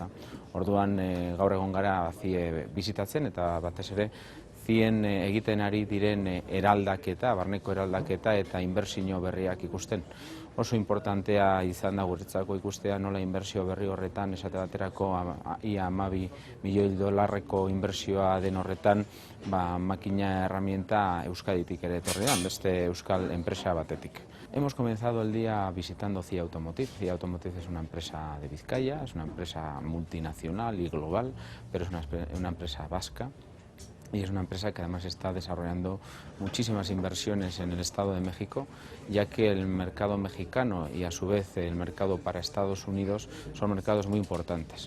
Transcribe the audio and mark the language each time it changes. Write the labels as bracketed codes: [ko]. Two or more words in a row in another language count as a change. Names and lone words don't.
[eu] Orduan gaur egon gara CIA bizitatzen eta batez ere CIEn egiten ari diren eraldaketa, barneko eraldaketa eta inbertsio berriak ikusten. Oso importantea izan da guretzako ikustea nola inbertsio berri horretan, esate baterako ia 12 milioi dolarreko inbertsioa den horretan, makina herramienta Euskaditik ere etorri da, beste euskal enpresa batetik. [es] Hemos comenzado el día visitando CIA Automotive. CIA Automotive es una empresa de Vizcaya, es una empresa multinacional y global, pero es una empresa vasca. Y es una empresa que además está desarrollando muchísimas inversiones en el Estado de México, ya que el mercado mexicano y a su vez el mercado para Estados Unidos son mercados muy importantes.